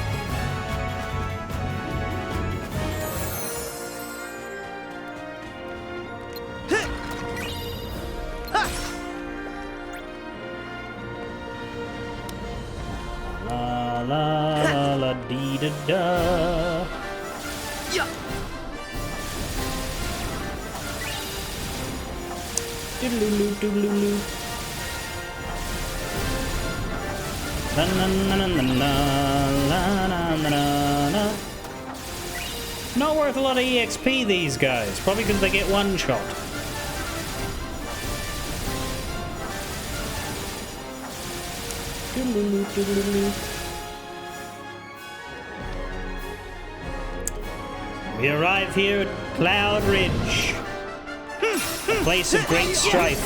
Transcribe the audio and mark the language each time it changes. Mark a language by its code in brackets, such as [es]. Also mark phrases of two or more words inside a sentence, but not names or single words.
[en] La la la la dee da da. Yeah! Doodaloo doodaloo. Na na na na na na na na na. Not worth a lot of EXP, these guys. Probably because they get one shot. Doodaloo doodaloo. We arrive here at Cloud Ridge, a place of great strife.